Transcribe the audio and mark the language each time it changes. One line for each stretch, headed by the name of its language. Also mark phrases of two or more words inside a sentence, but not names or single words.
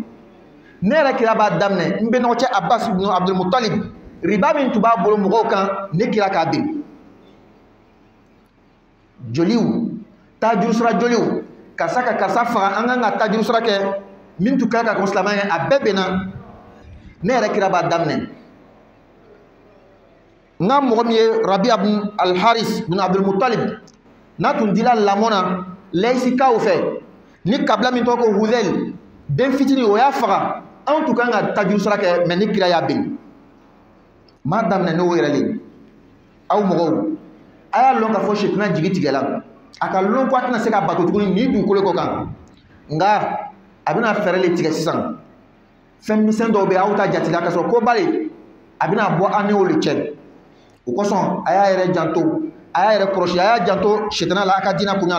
Bambara: Ne yɛrɛ kira b'a daminɛ n bɛnɔgɔ cɛ Abbas ibn Abdul Muttalib riba min tun b'a bolo mɔgɔw kan ne kira k'a ben. Joliw tajuru sira joliw karisa ka karisa faga an kan ka tajuru sira kɛ min tun kan ka kɔn silamɛya ye a bɛɛ benna. Ne yɛrɛ kira b'a daminɛ n ka mɔgɔ min ye Rabi ibn al-Haris ibn Abdul Muttalib n'a tun dila lamɔ na layisikaw fɛ ni kabila min tɔgɔ ko Hudhayl den fitinin o y'a faga anw tun kan ka tajuru sira kɛ mais ni kira y'a ben. M'a daminɛ n'o yɛrɛ le. Aw mɔgɔw a y'a lɔn k'a fɔ setina jigi tigɛla a ka lɔn ko a tɛna se ka bato tuguni nin dugukolo kɔ kan nka a bɛna fɛɛrɛ le tigɛ sisan fɛn misɛn dɔw bɛ aw ta jatila ka sɔrɔ ko bari a bɛna bɔ an n'olu cɛ o kosɔn a y'a yɛrɛ janto a y'a yɛrɛ kɔlɔsi a y'a janto sitana la a ka diinɛ kunya